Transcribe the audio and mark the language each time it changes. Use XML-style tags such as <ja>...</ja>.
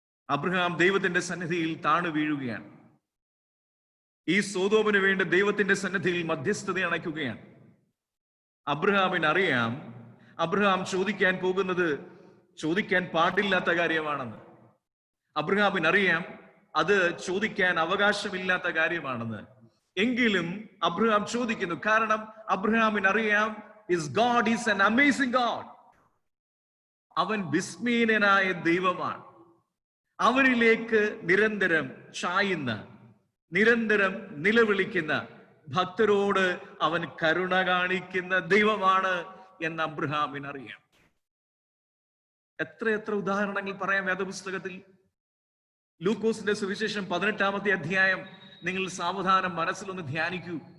<ml>Abraham ദൈവത്തിന്റെ സന്നിധിയിൽ താണു വീഴുകയാണ്. ഈ സോതോമിന് വേണ്ടി ദൈവത്തിന്റെ സന്നിധിയിൽ മധ്യസ്ഥത അണയ്ക്കുകയാണ്. അബ്രഹാമിന് അറിയാം അബ്രഹാം ചോദിക്കാൻ പോകുന്നത് ചോദിക്കാൻ പാടില്ലാത്ത കാര്യമാണെന്ന്. അബ്രഹാമിന് അറിയാം അത് ചോദിക്കാൻ അവകാശമില്ലാത്ത കാര്യമാണെന്ന്. എങ്കിലും അബ്രഹാം ചോദിക്കുന്നു. കാരണം അബ്രഹാമിന് അറിയാം</ml> <en>God is an amazing God.</en> <ml>അവൻ വിസ്മയനായ ദൈവമാണ്. അവനിലേക്ക് നിരന്തരം ചായുന്ന, നിരന്തരം നിലവിളിക്കുന്ന ഭക്തരോട് അവൻ കരുണ കാണിക്കുന്ന ദൈവമാണ് എന്ന് അബ്രഹാമിന് അറിയാം. എത്ര ഉദാഹരണങ്ങൾ പറയാം വേദപുസ്തകത്തിൽ. ലൂക്കോസിന്റെ സുവിശേഷം 18-ാമത്തെ അധ്യായം നിങ്ങൾ സാവധാനം മനസ്സിലൊന്ന് ധ്യാനിക്കൂ.</ml>